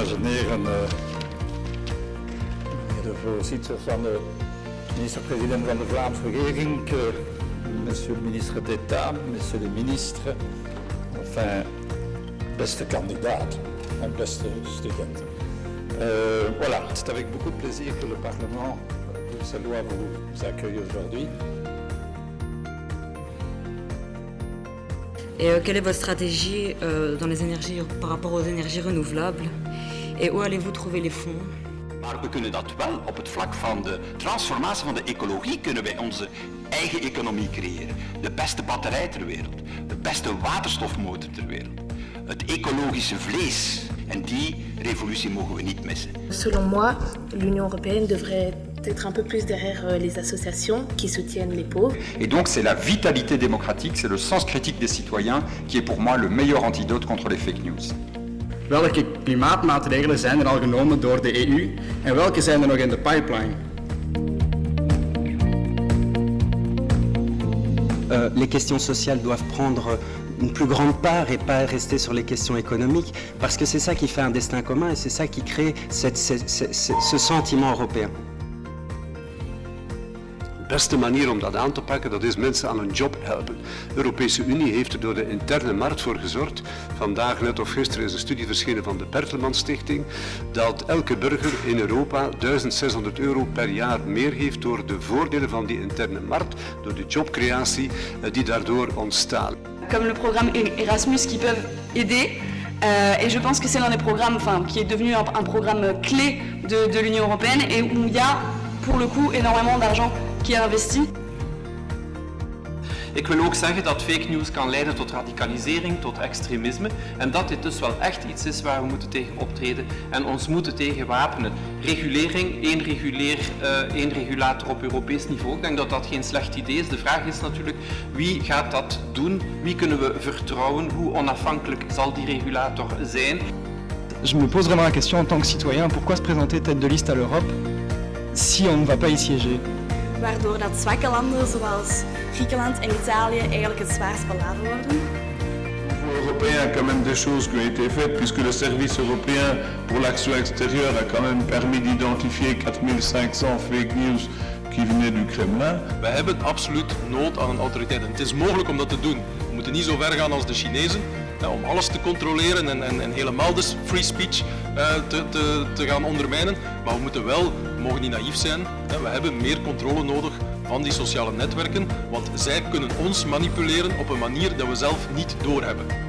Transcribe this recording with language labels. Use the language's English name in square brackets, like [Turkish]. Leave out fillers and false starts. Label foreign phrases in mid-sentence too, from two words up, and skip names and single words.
[Dutch] meneer de voorzitter van de minister-president van de Vlaamse regering, [French] monsieur le ministre d'État, monsieur le ministre, enfin, [Dutch] beste kandidaat en beste studenten. [French] Voilà, c'est avec beaucoup de plaisir que le Parlement bruxellois vous accueille aujourd'hui. Et quelle est votre stratégie par rapport aux énergies renouvelables? Et où allez-vous trouver les fonds? [Dutch] Maar we kunnen dat wel op het vlak van de transformatie van de ecologie kunnen wij onze eigen economie creëren. De beste batterij ter wereld, de beste waterstofmotor ter wereld, het ecologische vlees. En die revolutie mogen we niet missen. [French] Selon moi, l'Union européenne devrait être un peu plus derrière les associations qui soutiennent les pauvres. Et donc c'est la vitalité démocratique, c'est le sens critique des citoyens qui est pour moi le meilleur antidote contre les [English] fake news. [Dutch] Welke klimaatmaatregelen zijn er al genomen door de EU en welke zijn er nog in de pipeline? [French] Les questions sociales doivent prendre une plus grande part et pas rester sur les questions économiques, parce que c'est ça qui fait un destin commun et c'est ça qui crée ce sentiment européen. [Dutch] De beste manier om dat aan te pakken, dat is mensen aan een job helpen. De Europese Unie heeft er door de interne markt voor gezorgd. Vandaag, net of gisteren, is een studie verschenen van de Bertelsmann Stichting, dat elke burger in Europa 1600 euro per jaar meer heeft door de voordelen van die interne markt, door de jobcreatie die daardoor ontstaan. [French] Comme le programme Erasmus qui peuvent aider. Et je pense que c'est l'un des programmes qui est devenu un programme clé de l'Union européenne et où il y a pour le coup énormément d'argent qui est investi. [Dutch] Ik wil ook zeggen dat [English] fake news [Dutch] kan leiden tot radicalisering, tot extremisme en dat dit dus wel echt iets is waar we moeten tegen optreden en ons moeten tegen wapenen. Regulering, één regulator op Europees niveau, ik denk dat dat geen slecht idee is. De vraag is natuurlijk wie gaat dat doen, wie kunnen we vertrouwen, hoe onafhankelijk zal die regulator zijn. [French] Je me pose vraiment la question en tant que citoyen, pourquoi se présenter tête de liste à l'Europe si on ne va pas y siéger? [Dutch] Waardoor dat zwakke landen zoals Griekenland en Italië eigenlijk het zwaarst beladen worden. [French] Au niveau européen, quand même des choses qui ont été faites, puisque le service européen pour l'action extérieure a quand même permis d'identifier 4500 [English] fake news [French] qui venaient du Kremlin. [Dutch] We hebben absoluut nood aan een autoriteit. En het is mogelijk om dat te doen. We moeten niet zo ver gaan als de Chinezen, om alles te controleren en helemaal dus [English] free speech [Dutch] te gaan ondermijnen. Maar we mogen niet naïef zijn. We hebben meer controle nodig van die sociale netwerken, want zij kunnen ons manipuleren op een manier dat we zelf niet doorhebben.